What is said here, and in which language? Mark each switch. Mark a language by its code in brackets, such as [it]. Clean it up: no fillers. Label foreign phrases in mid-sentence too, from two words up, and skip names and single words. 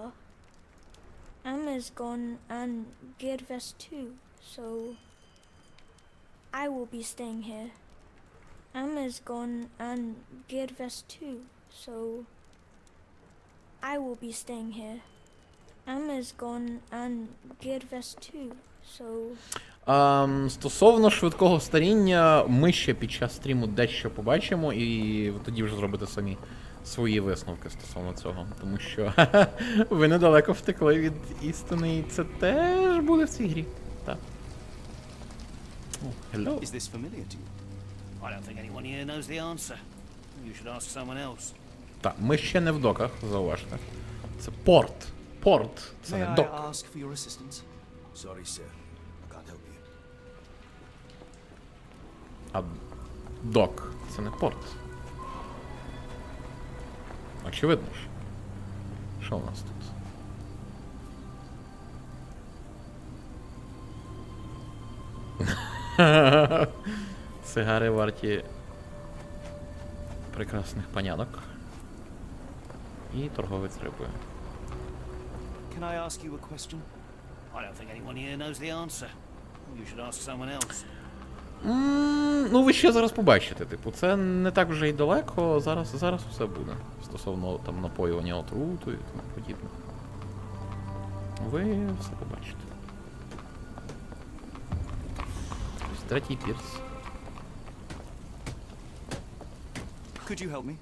[en] Emma's gone and Gedves too, so I will be staying here. Emma's gone and Gedves too, so I will be staying here. Emma's gone and Gedves too, so... [uk] Стосовно швидкого старіння, ми ще під час стріму дещо побачимо, і тоді вже зробите самі свої висновки стосовно цього. Тому що ви недалеко втекли від істини, і це теж буде в цій грі. Так. [en] Hello. Is this familiar to you? I don't think anyone here knows the answer. You should ask someone else. [uk] Так, ми ще не в доках, зауважте. Це порт. Порт. Це [en] May [uk] не [en] I [uk] док. [en] ask for your assistance? Sorry, sir. I can't help you. [uk] А док. Це не порт. Очевидно ж. Що у нас тут? Цигари варті прекрасних панянок. І торговець рибою. [en] Can I ask you a question? I don't think anyone here knows the answer. You should ask someone else. [uk] Ну, ви ще зараз побачите, типу, це не так вже й далеко, зараз все буде. Стосовно там напоювання отрутою і тому подібне. Ви все побачите. Ось третій пірс. [en] Could you help me?